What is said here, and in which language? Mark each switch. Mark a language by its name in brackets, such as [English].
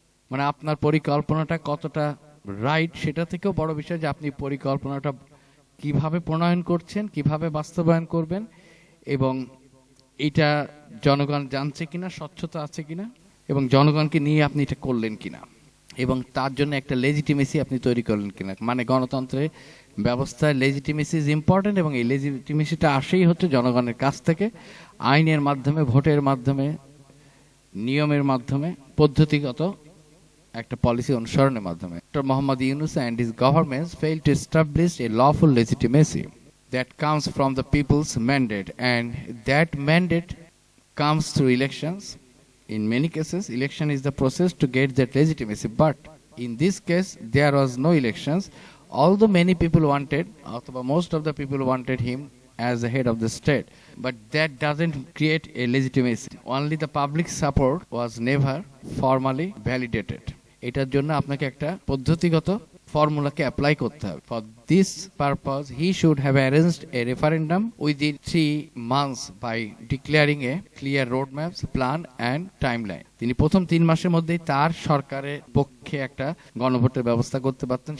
[Bangla] মানে আপনার পরিকল্পনাটা কতটা রাইট, সেটা থেকেও বড় বিষয় যে আপনি পরিকল্পনাটা কিভাবে প্রণয়ন করছেন, কিভাবে বাস্তবায়ন করবেন, এবং এটা জনগণ জানছে কিনা, স্বচ্ছতা আছে কিনা, এবং জনগণকে নিয়ে আপনি এটা করলেন কিনা, এবং তার জন্য একটা লেজিটিমেসি আপনি তৈরি করলেন কিনা। মানে গণতন্ত্রের ব্যবস্থায় [English] legitimacy is important, [Bangla] এবং এই লেজিটিমেসিটা আসেই হচ্ছে জনগণের কাছ থেকে, আইনের মাধ্যমে, ভোটের মাধ্যমে, নিয়মের মাধ্যমে, পদ্ধতিগত একটা পলিসি অনুসরণের মাধ্যমে। [English] Doctor Muhammad Yunus and his governments failed to establish a lawful legitimacy that comes from the people's mandate, and that mandate comes through elections. In many cases, election is the process to get that legitimacy, but in this case, there was no elections. Although many people wanted, or most of the people wanted him as the head of the state, but that doesn't create a legitimacy. Only the public support was never formally validated. [Bangla] এটার জন্য আপনাকে একটা পদ্ধতিগত ফর্মুলাকে apply করতে হবে। [English] For this purpose he should have arranged a referendum within 3 months by declaring a clear road maps, plan and timeline. [Bangla] তিনি প্রথম 3 মাসের মধ্যেই তার সরকারের পক্ষে একটা গণভোটের ব্যবস্থা করতে পারতেন।